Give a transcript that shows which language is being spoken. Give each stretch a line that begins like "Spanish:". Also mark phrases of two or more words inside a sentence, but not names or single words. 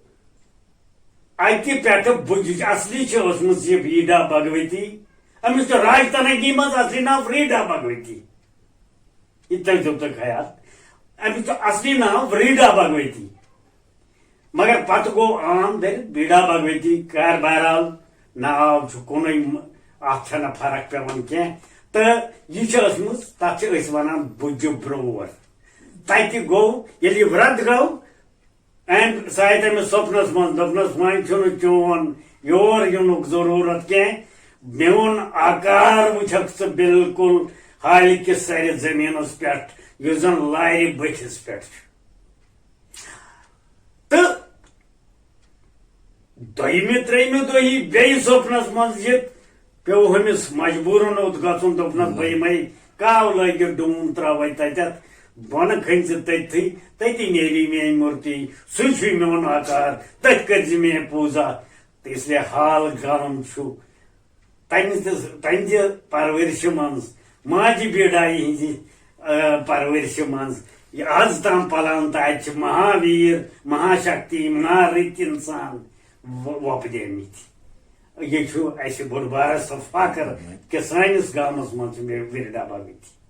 Kashmiri: اکہِ پٮ۪ٹھٕ بُجِچ اصلی چھِ ٲسمٕژ یہِ ویٖڈا بھگوتی أمِس چھُ راجتنگی منٛز اصلی ناو وریٖڈا بھگوتی یہِ تھٲیزیو تُہۍ خیال أمِس چھُ اصلی ناو وریٖڈا بھگوتی مگر پتہٕ گوٚو عام دٔرِتھ بیٖڈا بھگوتی کار بہرحال ناو چھُ کُنُے اتھ چھنہٕ فرق پیوان کینٛہہ تو یہ تک ونان بجہ برور تتہ گو یل ورد گو اینڈ سہ آئی تمس سپنس من دپنس وۄنۍ چھُنہٕ چون یور یُنُک ضروٗرت کینٛہہ میون آکار وٕچھکھ ژٕ بالکل حالہِ کِس سرِ زٔمیٖنس پٮ۪ٹھ یُس زن لارِ بٔتھِس پٮ۪ٹھ چھُ تہٕ دوٚیمہِ ترٛیٚیمہِ دۄہی بیٚیہِ سپنس منٛز یِتھ پیوٚو ہُمِس مجبوٗرن اوت گژھُن دوٚپنس بہٕ یِمے کاو لٲگِتھ ڈوٗن ترٛاوے تتٮ۪تھ بۄنہٕ کھٔنۍ ژٕ تٔتھی تٔتی نیری میٲنۍ مورتی سُے چھُے میون آکار تٔتھۍ کٔرزِ مےٚ پوٗزا تہٕ
Urdu: اس لیے
Kashmiri: حال گام چھُ تہنزِ پرورشہِ منٛز ماجہِ بیڈایہِ ہٕنزِ پرورشہِ منٛز یہِ آز تام پلان تہٕ اتہِ چھِ مہاویٖر مہاشکتی مہارٕتۍ انسان وۄپدیمٕتۍ یہ چھُ اسہِ بوٚڑ بارٕ سُہ فخر کہِ سٲنِس گامس منٛز چھِ مےٚ وِرِ ڈبا گٔمٕتۍ.